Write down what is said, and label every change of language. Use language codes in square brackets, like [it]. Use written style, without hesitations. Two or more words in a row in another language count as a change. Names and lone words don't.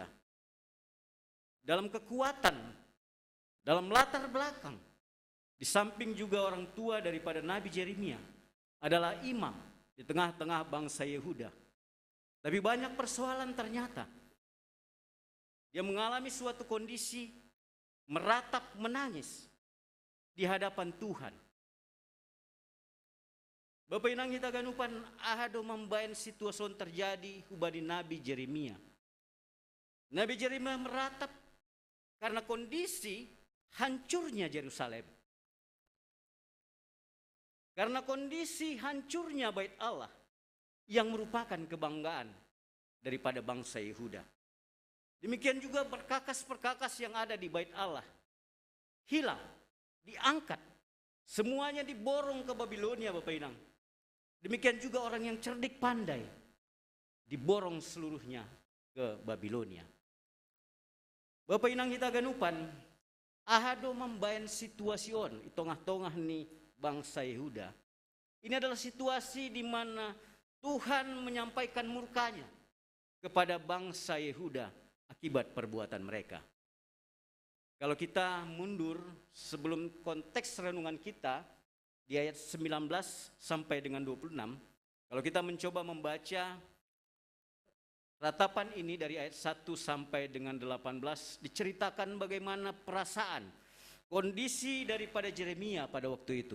[id] Dalam kekuatan, dalam latar belakang, di samping juga orang tua daripada Nabi Yeremia adalah imam di tengah-tengah bangsa Yehuda. Tapi banyak persoalan ternyata. Dia mengalami suatu kondisi meratap menangis di hadapan Tuhan. Bapak inang kita [bts] ganupan ahado [id] membayan situasi terjadi hubadi Nabi Yeremia. Nabi Yeremia meratap karena kondisi hancurnya Yerusalem. Karena kondisi hancurnya bait Allah yang merupakan kebanggaan daripada bangsa Yehuda. Demikian juga perkakas-perkakas yang ada di bait Allah hilang, diangkat, semuanya diborong ke Babilonia, Bapak Inang. Demikian juga orang yang cerdik pandai diborong seluruhnya ke Babilonia. Bapak Inang kita [bts] ganupan ahado [id] membayan situasi di tengah-tengah nih bangsa Yehuda. Ini adalah situasi di mana Tuhan menyampaikan murkanya kepada bangsa Yehuda akibat perbuatan mereka. Kalau kita mundur sebelum konteks renungan kita di ayat 19 sampai dengan 26, kalau kita mencoba membaca ratapan ini dari ayat 1 sampai dengan 18 diceritakan bagaimana perasaan kondisi daripada Yeremia pada waktu itu.